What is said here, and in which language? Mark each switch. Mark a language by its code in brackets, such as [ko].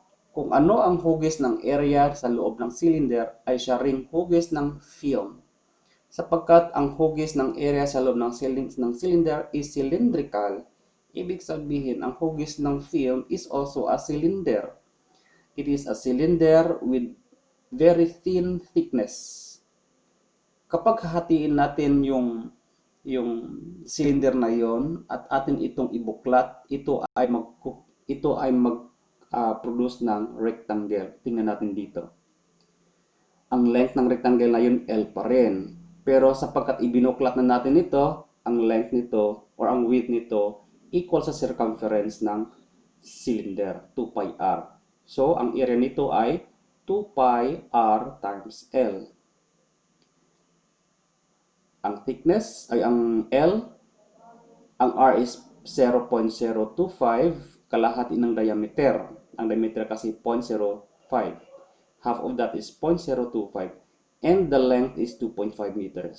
[tl] Kung ano ang hugis ng area sa loob ng cylinder, ay siya ring hugis ng film. Sapagkat ang hugis ng area sa loob ng cylinder [en] is cylindrical, [tl] ibig sabihin ang hugis ng film [en] is also a cylinder. It is a cylinder with very thin thickness. [tl] Kapag hahatiin natin yung cylinder na yon at atin itong ibuklat, ito ay mag-produce ng rectangle. Tingnan natin dito. Ang length ng rectangle na yun L pa rin. Pero sapagkat ibinuklat na natin ito, ang length nito or ang width nito equal sa circumference ng cylinder, 2 pi r. So, ang area nito ay 2 pi r times L. Ang thickness ay ang L, ang R is 0.025, kalahati ng diameter. Ang diameter kasi 0.05. [en] Half of that is 0.025. And the length is 2.5 meters.